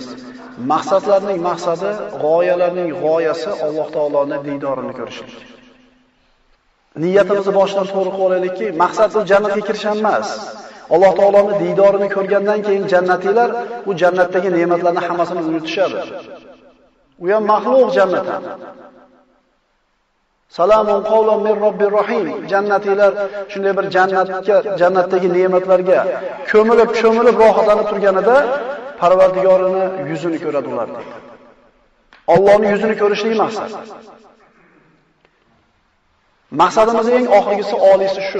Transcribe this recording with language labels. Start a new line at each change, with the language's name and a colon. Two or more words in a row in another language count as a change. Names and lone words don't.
Uzbek: Maqsadlarning maqsadi, g'oyalarning g'oyasi Alloh taoloning diydorini ko'rishlik. Niyatimizni boshidan to'g'ri qilib olaylikki, maqsad bu jannatga kirish emas. Alloh taoloning diydorini ko'rgandan keyin jannatilar u jannatdagi ne'matlarni hammasini unutishadi. U ham maxluq jannatdan.
Arabic: سلام قولا من رب رحيم.
Uzbek: Jannatilar shunday bir jannatdagi ne'matlarga ko'milib rohatlanib turganida Parvardigorini yuzini ko'radi ular deydi. Allohning yuzini ko'rishlik maqsad. Maqsadimizning eng oxirgisi oliysi shu.